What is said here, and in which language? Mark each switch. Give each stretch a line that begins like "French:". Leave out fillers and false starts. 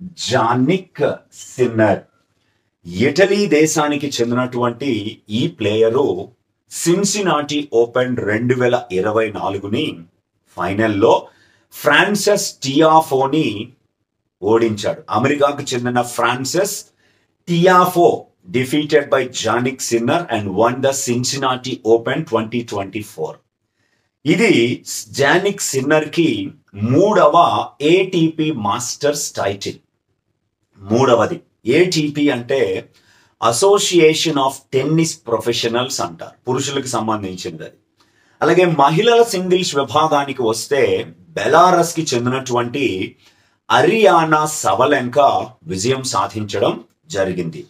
Telugu: Jannik sinner Italy దేశానికి చెందినటువంటి ఈ ప్లేయరు సిన్సినాటి ఓపెన్ 2024ని ఫైనల్లో ఫ్రాన్సిస్ టియాఫోని ఓడించాడు. అమెరికాకు చెందిన
English: Francis Tiafoe defeated by Jannik Sinner and won the Cincinnati Open 2024.
Telugu: ఇది జానిక్ సిన్నర్ కి 3వ ఏటీపీ మాస్టర్స్ టైటిల్. 3వది. ఏటీపీ అంటే అసోసియేషన్ ఆఫ్ టెన్నిస్ ప్రొఫెషనల్స్ అంటారు, పురుషులకు సంబంధించినది. అలాగే మహిళల సింగిల్స్ విభాగానికి వస్తే బెలారస్ కి చెందినటువంటి అరియానా సబలెంకా విజయం సాధించడం జరిగింది.